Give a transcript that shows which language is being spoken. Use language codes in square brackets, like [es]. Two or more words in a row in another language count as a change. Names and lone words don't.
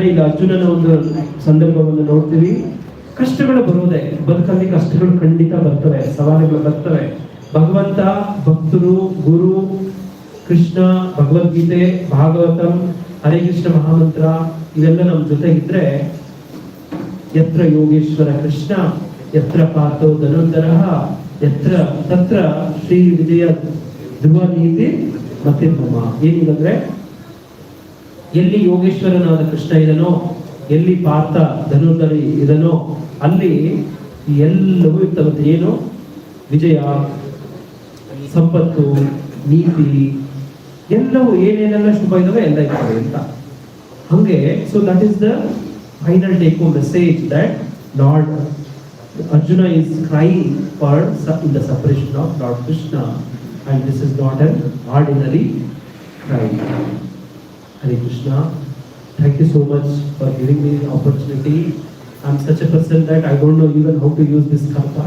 [kn] ಈಗ ಅರ್ಜುನನ ಒಂದು ಸಂದರ್ಭವನ್ನು ನೋಡ್ತೀವಿ, ಕಷ್ಟಗಳು ಬರೋದೆ, ಬದುಕಲ್ಲಿ ಕಷ್ಟಗಳು ಖಂಡಿತ ಬರ್ತವೆ, ಸವಾಲುಗಳು ಬರ್ತವೆ. ಭಗವಂತ, ಭಕ್ತರು, ಗುರು, ಕೃಷ್ಣ, ಭಗವದ್ಗೀತೆ, ಭಾಗವತಂ, ಹರೇ ಕೃಷ್ಣ ಮಹಾಮಂತ್ರ ಇವೆಲ್ಲ ನಮ್ಮ ಜೊತೆಗಿದ್ರೆ [sa] ಯತ್ರ ಯೋಗೇಶ್ವರ ಕೃಷ್ಣ ಯತ್ರ ಪಾರ್ಥೋ ಧನುರ್ಧರಃ ಯತ್ರ ತತ್ರ ಶ್ರೀ ವಿಜಯ ಧ್ರುವ ನೀತಿ [kn] ಮತ್ತೆ ಏನಿದಂದ್ರೆ, ಎಲ್ಲಿ ಯೋಗೇಶ್ವರನಾದ ಕೃಷ್ಣ ಇದನೋ, ಎಲ್ಲಿ ಪಾರ್ಥ ಧನುರ್ಧರಿ ಇದನೋ ಅಲ್ಲಿ ಎಲ್ಲವೂ ಇರ್ತವಂತೆ. ಏನು ವಿಜಯ, ಸಂಪತ್ತು, ನೀತಿ ಎಲ್ಲವೂ ಏನೇನೆಲ್ಲ ಶುಭ ಇದಾವೆ ಎಲ್ಲ ಇರ್ತವೆ ಅಂತ. [en] ಹಂಗೆ so that is the final take home message that Lord Arjuna is crying for the separation of Lord Krishna, and this is not an ordinary cry. Hare Krishna. Thank you so much for giving me the opportunity. I'm such a person that I don't know even how to use this kartar.